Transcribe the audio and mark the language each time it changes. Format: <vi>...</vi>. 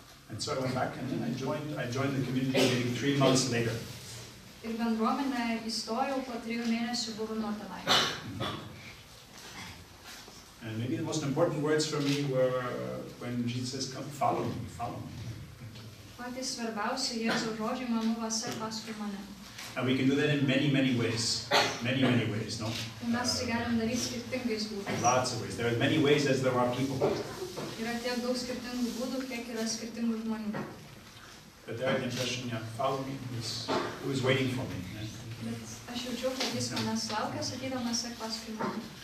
<en>And so I went back and then I joined the community maybe 3 months later.</en> <lt>Ir bendruomenę įstojau po 3 mėnesių buvimo tenai.</lt> <en>And maybe the most important words for me were when Jesus says, come, follow me, follow me.</en> <lt>Patys svarbiausi Jėzaus žodžiai man buvo sek paskui mane.</lt> <en>And we can do that in many, many ways. Many, many ways, no?</en> <lt>Mes tai galim daryti skirtingais būdais.</lt> <en>Lots of ways. There are as many ways as there are people.</en> <lt>Yra tiek daug skirtingų būdų, kiek yra skirtingų žmonių.</lt> <en>But there I had the impression, yeah, follow me, who was waiting for me.</en> <lt>Bet aš jaučiau, kad jis manęs laukia, sakydamas sek paskui mane.</lt>